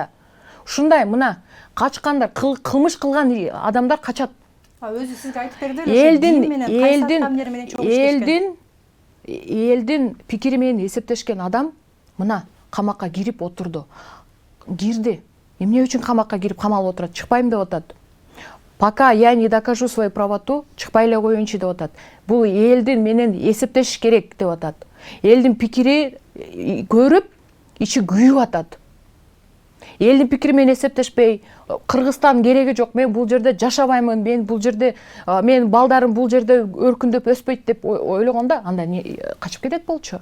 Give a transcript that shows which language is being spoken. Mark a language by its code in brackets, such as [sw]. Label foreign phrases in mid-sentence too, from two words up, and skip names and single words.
[ky] Ушундай мына качкандар, кылмыш кылган адамдар качат. Өзү сизге айтып берди эле. Элдин пикири менен эсептешкен адам мына камакка кирип отурду. Кирди. Эмне үчүн камакка кирип камалып отурат? Чыкпайм деп атат. [ru] Пока я не докажу свою правоту, [ky] чыкпай эле коеюнчу деп атат. Бул элдин менен эсептешиш керек деп атат. Элдин пикири көрүп, ичи күйүп атат. Элдин пикири менен эсептешпей, Кыргызстан кереги жок, мен бул жерде жашабаймын, мен балдарым бул жерде өркүндөп өспөйт деп ойлогондо, анда качып кетет болчу.